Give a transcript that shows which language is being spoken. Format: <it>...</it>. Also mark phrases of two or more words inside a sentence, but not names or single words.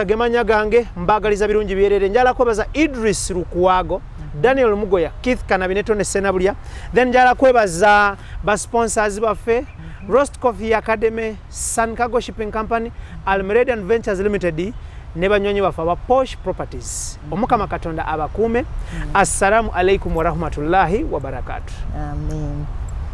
<lg>gemanya gange mbagaliza birungi byerere njala kwebaza Idris Rukuwago Daniel Mugoya Keith Kanabineto ne Senabulya then njala kwebaza ba sponsors baffe Roast Coffee Academy Sun Cargo Shipping Company Almeridian Ventures Limited ne banyonyi bafa ba Posh Properties omukama katonda abakuume</lg> <ar>السلام عليكم ورحمة الله وبركاته.</ar> <lg>Amen.</lg>